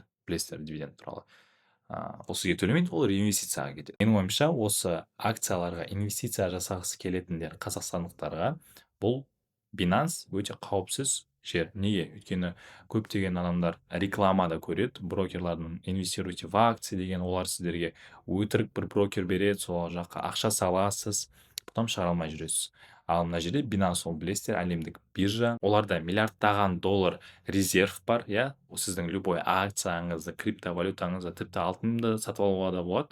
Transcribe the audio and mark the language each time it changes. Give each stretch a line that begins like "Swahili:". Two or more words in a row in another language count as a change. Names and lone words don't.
Kazakh: Білесіздер дивиденд туралы. Ол сізге төлемейді, ол реинвестицияға кетеді. Менің ойымша, осы акцияларға инвестиция жасағысы келетіндер қазақстандықтарға бұл Binance өте қауіпсіз жер. Неге? Өйткені көптеген адамдар рекламада көреді, брокерлардың
Russian: инвестируйте в акции
Kazakh: деген, олар сіздерге өтірік бір брокер береді, сол жаққа ақша саласыз, потом шығара алмай жүресіз. Ал мына жерде Binance, ол білесіздер, әлемдік биржа. Оларда миллиардтаған доллар резерв бар, иә? Сіздің любой акцияңызды, криптовалютаңызды, тіпті алтынды сатып алуға да болады.